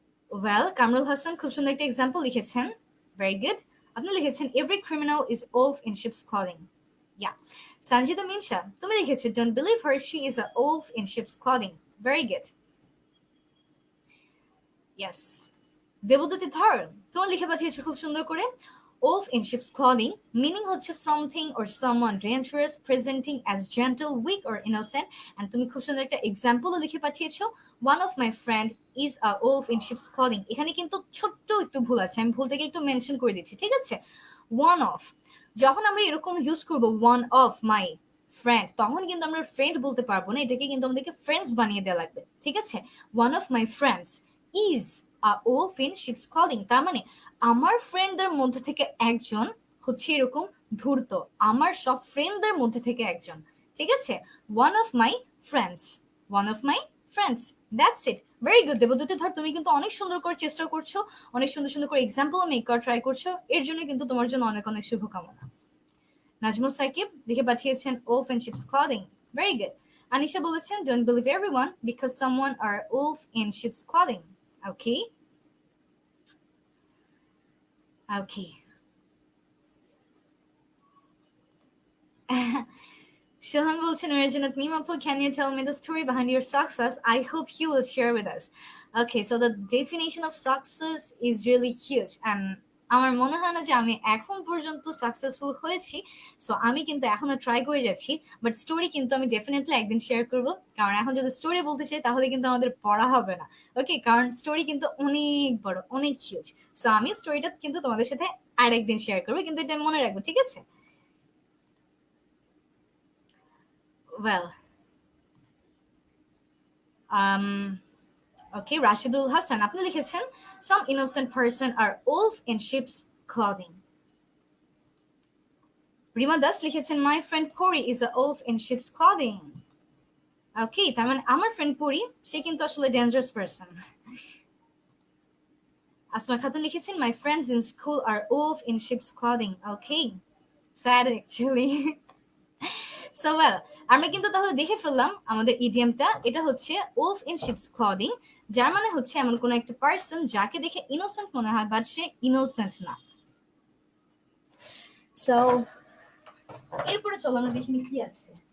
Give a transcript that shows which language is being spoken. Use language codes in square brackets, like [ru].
[bn] Well, Kamrul Hasan খুব সুন্দর একটা এক্সাম্পল লিখেছেন, ভেরি গুড। আপনি লিখেছেন [en] Every criminal is wolf in sheep's clothing. Yeah. Sanjida Minsha [bn] তুমি লিখেছো [en] Don't believe her, she is a wolf in sheep's clothing. Very good. Yes. Debduti Dhar [bn] তোমার লিখে পাঠিয়েছো খুব সুন্দর করে [en] wolf in sheep's clothing, meaning [bn] হচ্ছে [en] something or someone dangerous presenting as gentle, weak or innocent. and [bn] তুমি খুব সুন্দর একটা এক্সাম্পলও লিখে পাঠিয়েছো [en] one of my friend is a wolf in sheep's clothing. [bn] এখানে কিন্তু ছোট্ট একটু ভুল আছে, আমি ভুলটাকে একটু মেনশন করে দিচ্ছি, ঠিক আছে? one of, যখন আমরা এরকম ইউজ করব [en] one of my friend, [bn] তখন কিন্তু আমরা ফ্রেন্ড বলতে পারবো না, এটাকে কিন্তু আমাদেরকে ফ্রেন্ডস বানিয়ে দেওয়া লাগবে, ঠিক আছে? [en] one of my friends is a wolf in sheep's clothing, [bn] তার মানে আমার ফ্রেন্ডদের মধ্যে থেকে একজন হচ্ছে এরকম ধূর্ত, আমার সব ফ্রেন্ডদের মধ্যে থেকে একজন, ঠিক আছে? [en] one of my friends, one of my friends, that's it. very good [bn] দেবদূতি ধর, তুমি কিন্তু অনেক সুন্দর করে চেষ্টা করছো, অনেক সুন্দর সুন্দর করে এক্সাম্পল মেক করার ট্রাই করছো, এর জন্য কিন্তু তোমার জন্য অনেক অনেক শুভকামনা। [en] Nazmul Sakib [bn] লিখে পাঠিয়েছেন [en] wolf in sheep's clothing. very good. Anisha [bn] বলেছেন [en] don't believe everyone because someone are wolf in sheep's clothing. okay. Okay. Shohan [bn] বলছেন [en] Reginat Mimapu, can you tell me the story behind your success? I hope you will share with us. Okay, so the definition of success is really huge, [bn] and আমার মনে হয় না যে আমি এখন পর্যন্ত successful হয়েছি, সো আমি কিন্তু এখনো ট্রাই করে যাচ্ছি, বাট স্টোরি কিন্তু আমি ডেফিনেটলি একদিন শেয়ার করব, কারণ এখন যদি স্টোরি বলতে চাই তাহলে কিন্তু আমাদের পড়া হবে না। ওকে, কারণ স্টোরি কিন্তু অনেক বড়, অনেক হিউজ, সো আমি স্টোরিটা কিন্তু তোমাদের সাথে আরেকদিন শেয়ার করবো, কিন্তু এটা মনে রাখবো, ঠিক আছে? [en] well okay, Rashidul Hassan [bn] আপনি লিখেছেন [en] some innocent person are wolf in sheep's clothing. Rima Das [bn] লিখেছেন [en] my friend Pori is a wolf in sheep's clothing. [bn] okay, তার মানে আমার ফ্রেন্ড পরি সে কিন্তু আসলে ডেঞ্জারাস পারসন। [en] Asma Khatun [bn] লিখেছেন [en] my friends in school are wolf in sheep's clothing. okay, sad actually. [bn] so well, আমরা কিন্তু তাহলে দেখে ফেললাম আমাদের ইডিয়ামটা, এটা হচ্ছে wolf in sheep's clothing, যার মানে হচ্ছে এমন কোন একটা পারসন যাকে দেখে ইনোসেন্ট মনে হয় বাট সে ইনোসেন্ট না। সো এরপরে চলো আমরা দেখি কি আছে।